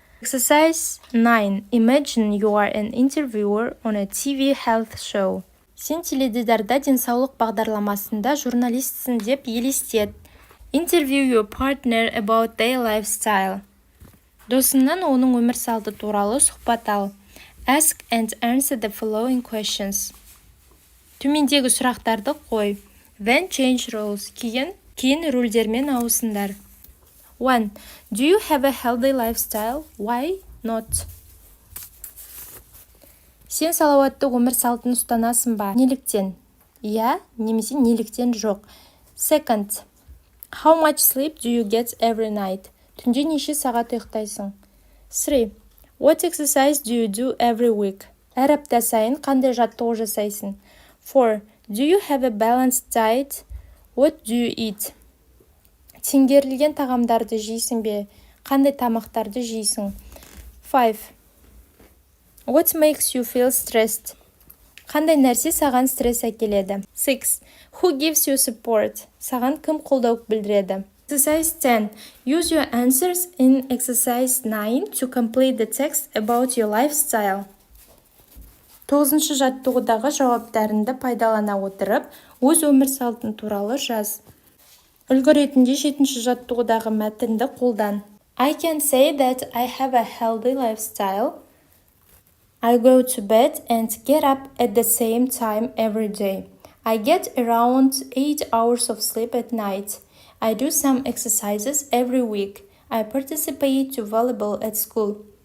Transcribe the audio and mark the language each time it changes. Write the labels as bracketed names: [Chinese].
[English] Exercise 9. Imagine you are an interviewer on a TV health show. [Kazakh] Сен теледидарда денсаулық бағдарламасында журналистсің деп елестет. [English] Interview your partner about their lifestyle. [Kazakh] Досыңнан оның өмір салты туралы сұхбат ал. [English] Ask and answer the following questions. [Kazakh] Төмендегі сұрақтарды қой. [English] Then change roles. [Kazakh] Кейін рөлдермен ауысыңдар. [English] 1. Do you have a healthy lifestyle? Why not? [Kazakh] Сен салауатты өмір салтын ұстанасың ба? Неліктен? Иә, немесе неліктен жоқ. [English] Second. How much sleep do you get every night? [Kazakh] Түнде неше сағат ұйықтайсың? [English] 3. What exercise do you do every week? [Kazakh] Әр апта сайын қандай жаттығу жасайсың? [English] 4. Do you have a balanced diet? What do you eat? [Kazakh] Теңгерілген тағамдарды жейсің бе? Қандай тамақтарды жейсің? [English] 5. What makes you feel stressed? [Kazakh] Қандай нәрсе саған стресс әкеледі? [English] 6. Who gives you support? [Kazakh] Саған кім қолдау білдіреді? [English] Exercise 10. Use your answers in exercise 9 to complete the text about your lifestyle. [Kazakh] 9-шы жаттығудағы жауаптарыңды пайдалана отырып, өз өмір салтын туралы жаз. Үлгі ретінде 7-ші жаттығудағы мәтінді қолдан. [English] I can say that I have a healthy lifestyle. I go to bed and get up at the same time every day. I get around 8 hours of sleep at night. I do some exercises every week. I participate to volleyball at school.